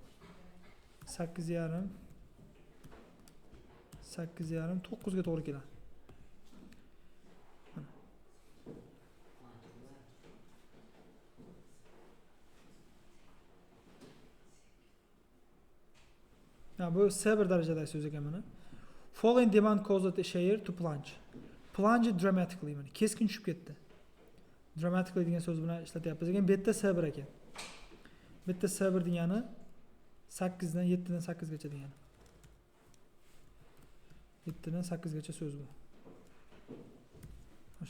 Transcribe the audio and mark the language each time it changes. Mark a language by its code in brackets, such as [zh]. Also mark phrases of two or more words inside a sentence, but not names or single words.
[uz] 8,5 9 ga to'g'ri keladi. Bu sever darajadagi so'z ekan mana. [en] Falling demand caused the share to plunge. Plunge dramatically [uz] mana keskin tushib ketdi. Dramatically degan so'z bilan ishlatyapmiz ekan. Bu yerda sever ekan. Bu yerda sever degani 8 dan 7 dan 8 gacha degani. 7 dan 8 gacha so'z bu. O'sha.